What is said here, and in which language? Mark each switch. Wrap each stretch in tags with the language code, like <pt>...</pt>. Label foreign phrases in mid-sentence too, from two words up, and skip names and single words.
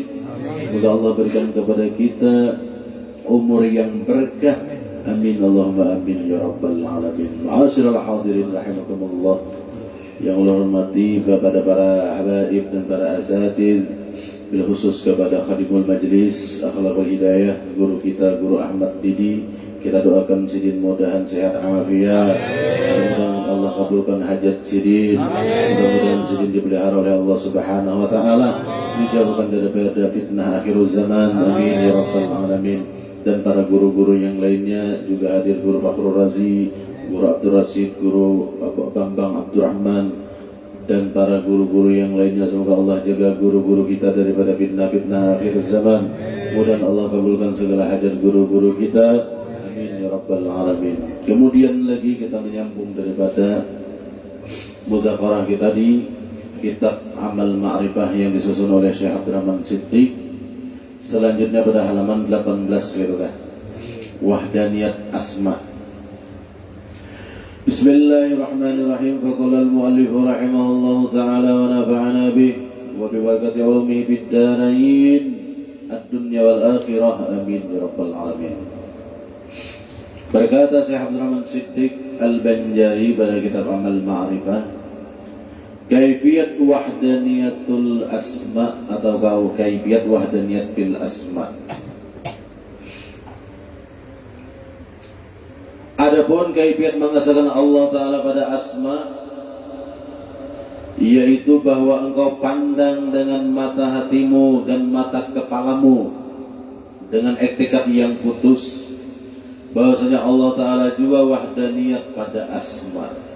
<id>Semoga Allah berikan kepada kita umur yang berkah.</id> <ar>آمين اللهم آمين يا رب العالمين معاشر الحاضرين رحمكم الله.</ar> <id>Yang Allah hormati kepada para habaib dan para asatidz,</id> <ar>بالخصوص</ar> <id>kepada</id> <ar>خادم المجلس</ar> <id>Akhlakul Hidayah, guru kita Guru Ahmad Didi.</id> <bjn>Kita doakan Sidin mudahan sehat afiat. Mudah-mudahan Allah kabulkan hajat Sidin.</bjn> <id>Mudah-mudahan Sidin dipelihara oleh Allah</id> <ar>سبحانه وتعالى,</ar> <id>dijauhkan daripada fitnah akhir zaman.</id> <ar>آمين يا رب العالمين.</ar> <id>Dan para guru-guru yang lainnya juga hadir, Guru Fakhrul Razi, Guru Abdul Rasid, Guru Bambang Abdurrahman, dan para guru-guru yang lainnya. Semoga Allah jaga guru-guru kita daripada fitnah-fitnah akhir zaman. Mudah Allah kabulkan segala hajat guru-guru kita.</id> <ar>آمين يا رب العالمين.</ar> <id>Kemudian lagi kita menyambung daripada mudzakarah kita di kitab Amal Ma'rifah yang disusun oleh Syekh Abdurrahman Siddiq. Selanjutnya pada halaman 18 gitu kan.</id> <ar>وحدانية الأسماء. بسم الله الرحمن الرحيم فقال المؤلف رحمه الله تعالى ونفعنا به وبركة علومه في الدارين الدنيا والآخرة. آمين يا رب العالمين.</ar> <id>Berkata Syekh Abdul Rahman Siddiq Al-Banjari pada kitab Amal Ma'rifah,</id> <ar>كيفية وحدانية الأسماء</ar> <id>atau</id> <ar>كيفية وحدانية بالأسماء.</ar> <id>Adapun kaifiyat mengesahkan Allah Ta'ala pada asma, yaitu bahwa engkau pandang dengan mata hatimu dan mata kepalamu dengan iktikad yang putus bahwasanya Allah Ta'ala juga wahdaniyat pada asma.</id>